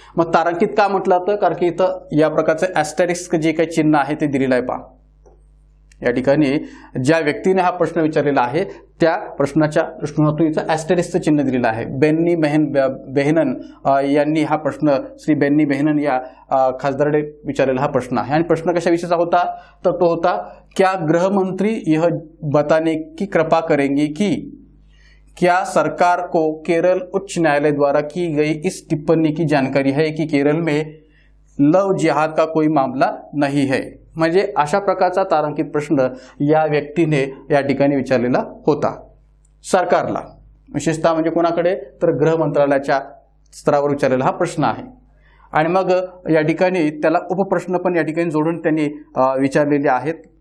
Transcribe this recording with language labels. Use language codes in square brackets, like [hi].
[mr] मग तारांकित का म्हटलं जातं, कारण की इथं या प्रकारचं ॲस्टेरिस्क जे काही चिन्ह आहे ते दिलेलं आहे. पहा या ठिकाणी ज्या व्यक्तीने हा प्रश्न विचारलेला आहे त्या प्रश्नाच्या दृष्टिकोनातून इथं ॲस्टेरिस्कचं चिन्ह दिलेलं आहे. बेन्नी बेहनन यांनी हा प्रश्न, श्री बेन्नी बेहनन या खासदाराने विचारलेला हा प्रश्न आहे. आणि प्रश्न कशाविषयीचा होता तर तो होता, [hi] क्या गृहमंत्री यह बताने की कृपा करेंगी कि क्या सरकार को केरल उच्च न्यायालय द्वारा की गई इस टिप्पणी की जानकारी है कि केरल में लव जिहाद का कोई मामला नहीं है. [mr] म्हणजे अशा प्रकारचा तारांकित प्रश्न या व्यक्तीने या ठिकाणी विचारलेला होता सरकारला, विशेषतः म्हणजे कोणाकडे तर गृह मंत्रालयाच्या स्तरावर विचारलेला हा प्रश्न आहे. आणि मग या ठिकाणी त्याला उपप्रश्न पण या ठिकाणी जोडून त्यांनी विचारलेले आहेत.